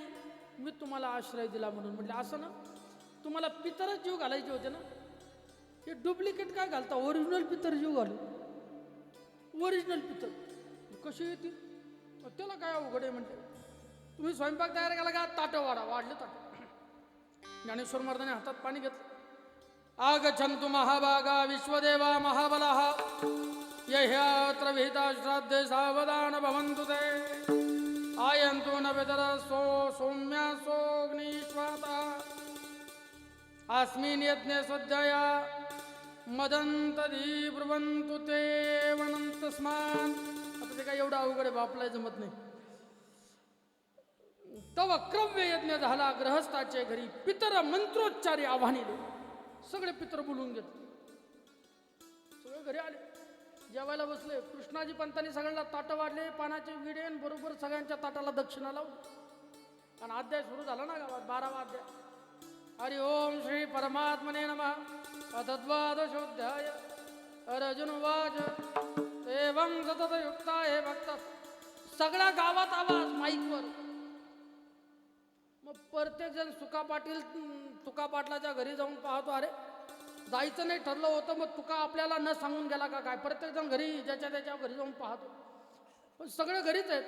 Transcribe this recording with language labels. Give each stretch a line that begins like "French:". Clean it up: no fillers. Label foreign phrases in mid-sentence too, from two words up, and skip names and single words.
Marathi: मी तुम्हाला आश्रय दिला म्हणून. म्हटलं असं ना, तुम्हाला पितरच जीव घालायचे होते ना, हे डुप्लिकेट काय घालता? ओरिजिनल पितर जीव घालू. ओरिजिनल पितर कशी येते? त्याला काय अवघड आहे? म्हणते तुम्ही स्वयंपाक तयार केला का? ताटं वाढलं ताटं. ज्ञानेश्वर महाराजांनी हातात पाणी घेतलं.
Sanskrit: आगच्छन्तु महाभागा विश्वदेवा महाबलाः यह्यत्र विहिता श्राद्धे सावधान भवन्तु ते आयन्तु न विदरसो सौम्यासोऽग्निष्वाता अस्मिन् यज्ञे सद्यया मदन्तधी ब्रुवन्तु ते वनन्तस्मान्.
Marathi: आता ते काय एवढं अवघड आहे, बापलाही जमत नाही. तव क्रव्य यज्ञ झाला ग्रहस्थाचे घरी, पितर मंत्रोच्चारी आव्हानिले. सगळे पितर बोलून घेतले, सगळे घरी आले, जेवायला बसले. कृष्णाजी पंतांनी सगळ्यांना ताटं वाढले, पानाचे विडे, बरोबर सगळ्यांच्या ताटाला दक्षिणा लावली. आणि अध्याय सुरू झाला ना गावात, 12वा अध्याय.
Sanskrit: हरि ओम श्री परमात्मने नमः. अथद्वादशोऽध्याय. अर्जुन उवाच एवं सतत युक्ता हे भक्त.
Marathi: सगळ्या गावात आवाज माईकवर. मग प्रत्येक जण तुका पाटलाच्या घरी जाऊन पाहतो, अरे जायचं नाही ठरलं होतं, मग तुका आपल्याला न सांगून गेला का काय? प्रत्येक जण घरी ज्याच्या त्याच्या घरी जाऊन पाहतो, पण सगळे घरीच आहेत.